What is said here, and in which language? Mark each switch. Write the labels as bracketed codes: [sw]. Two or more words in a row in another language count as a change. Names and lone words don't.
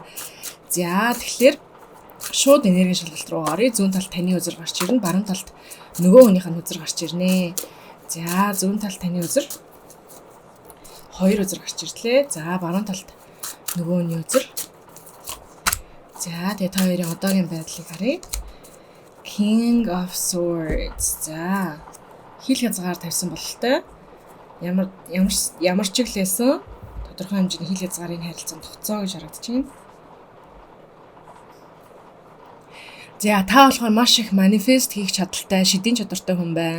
[mn] За тэгэхээр шууд энергийн шалгалт руу оръё. Зүүн талд таны үзэр гарч ирнэ, баруун талд нөгөө хүнийх нь үзэр гарч ирнэ. За зүүн талд таны үзэр 2 үзэр гарч ирлээ. За баруун талд нөгөө хүний үзэр. За тэгээд хоёрын одоогийн байдлыг харъя. King of Swords. За хил хязгаар тавьсан бололтой. Ямар ч иглээсэн тодорхой хэмжээний хил хязгаарын харилцаанд тогтцоо гэж харагдаж байна. За та болохоор маш их манифест хийх чадaltaй, шидийн чадвартай хүн байна.